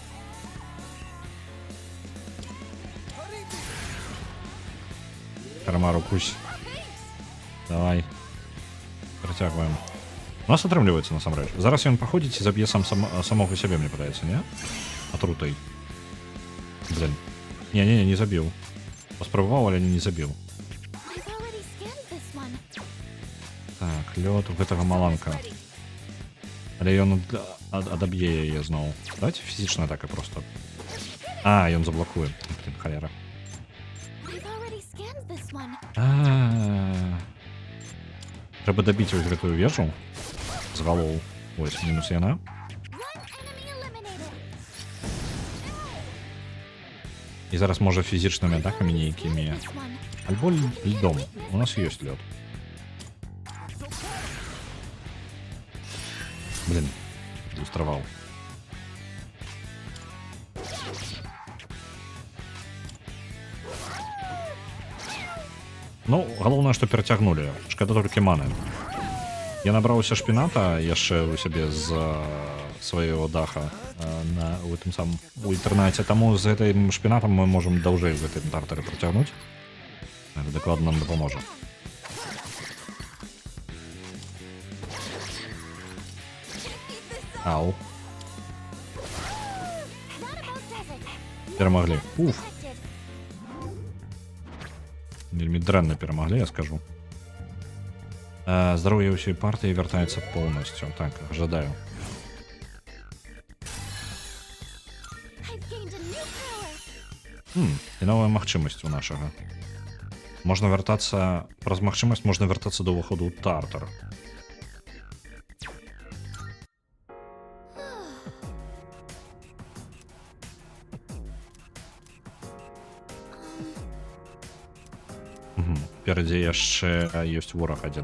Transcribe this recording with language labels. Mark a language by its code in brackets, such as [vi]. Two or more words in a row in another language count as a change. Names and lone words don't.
[be] Карамару, кусь. Давай. Працягваем. У нас атрымліваецца насамрэч. Зараз ён паходзіць і заб'е самога сябе, мне падаецца, не? Атрутай. Блин. Не забіў. Паспрабаваў, але не забіў. [en] I've already scanned this one. [be] Так, лёд у гэтага маланка. Але ён адаб'е яе зноў. Давайте фізічная атака просто. Ён заблокуе. Блин, халера. [en] I've already scanned this one. [be] Трэба дабіць вось гэтую вежу з галоў. Вось, мінус яна. [en] One enemy eliminated. [be] І зараз можа фізічнымі атакамі нейкімі. [en] This one. [be] Альбо льдом. У нас ёсць лёд. Блин, ілюстраваў. Ну, галоўнае, што перацягнулі. Шкада толькі маны. Я набраўся шпіната яшчэ ў сябе з свайго даха у гэтым самым у інтэрнаце. Таму з гэтым шпінатам мы можам даўжэй з гэтым тартары працягнуць. Гэта дакладна нам дапаможа. Ау. [en] That about does it. [be] Перамаглі. Уф. [en] Detected. [be] Вельмі дрэнна перамаглі, я скажу. Здароўе ўсёй партыі вяртаецца поўнасцю. Так, жадаю. [en] I've gained a new power. [be] І новая магчымасць у нашага. Можна вяртацца... Праз магчымасць можна вяртацца да ўваходу ў тартар. Перадзе яшчэ ёсць вораг адзін.